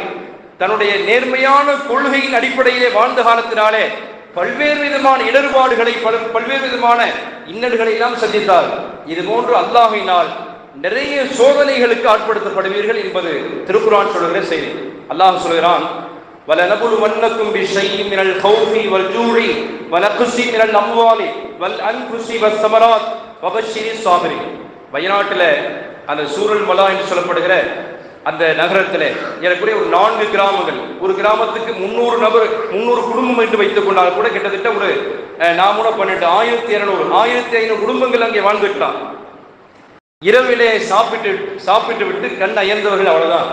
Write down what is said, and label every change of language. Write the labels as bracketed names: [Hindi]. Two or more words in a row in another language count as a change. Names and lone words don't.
[Tamil] தன்னுடைய நேர்மையான கொள்கையின் அடிப்படையிலே வாழ்ந்த காலத்தினாலே பல்வேறு விதமான இடர்பாடுகளை பல்வேறு விதமான இன்னல்களை எல்லாம் சந்தித்தார். இது போன்று அல்லாஹ்வினால் நிறைய சோதனைகளுக்கு ஆட்படுத்தப்படுவீர்கள் என்பது திருக்குர்ஆன் சொல்கிற செய்தி. அல்லாஹ் சொல்கிறான், [Arabic] وَلَنَبْلُوَنَّكُمْ بِشَيْءٍ مِنَ الْخَوْفِ وَالْجُوعِ وَنَقْصٍ مِنَ الْأَمْوَالِ وَالْأَنْفُسِ وَالثَّمَرَاتِ وَبَشِّرِ الصَّابِرِينَ. [Tamil] வயநாட்டில் அந்த சூரல் மலா என்று சொல்லப்படுகிற அந்த நகரத்திலே ஏறக்குறைய ஒரு 4 கிராமங்கள், ஒரு கிராமத்துக்கு 300 குடும்பம் என்று வைத்துக் கொண்டால் கூட கிட்டத்தட்ட ஒரு 12 1200 1500 குடும்பங்கள் அங்கே வாழ்ந்துட்டான். இரவிலே சாப்பிட்டு விட்டு கண் அயர்ந்தவர்கள் அவ்வளவுதான்.